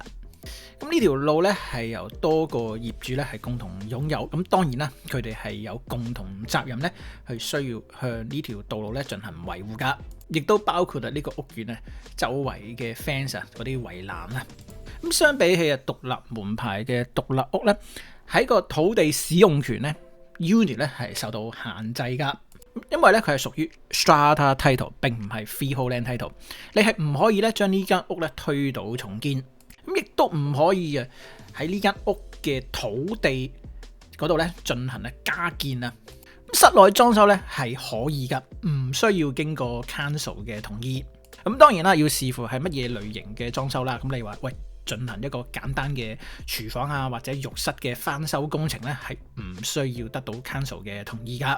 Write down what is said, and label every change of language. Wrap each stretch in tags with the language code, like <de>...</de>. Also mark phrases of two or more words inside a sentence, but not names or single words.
<yue>咁呢條路咧係由多個業主咧係共同擁有，咁當然啦，佢哋係有共同責任咧，係需要向呢條道路咧進行維護噶，亦都包括呢個屋苑咧周圍嘅 fence 啊嗰啲圍欄啊。咁相比起獨立門牌嘅獨立屋咧，喺個土地使用權咧 unit 咧係受到限制噶，因為咧佢係屬於</yue> <en>strata title，</en> <yue>並唔係</yue> <en>freehold land title，</en> <yue>你係唔可以咧將呢間屋咧推倒重建。咁亦都唔可以啊！喺呢間屋嘅土地嗰度咧進行加建啊。咁室內裝修咧係可以噶，唔需要經過 council 嘅同意。咁當然啦，要視乎係乜嘢類型嘅裝修啦。咁你話喂，進行一個簡單嘅廚房啊或者浴室嘅翻修工程咧，係唔需要得到 council 嘅同意噶。</yue>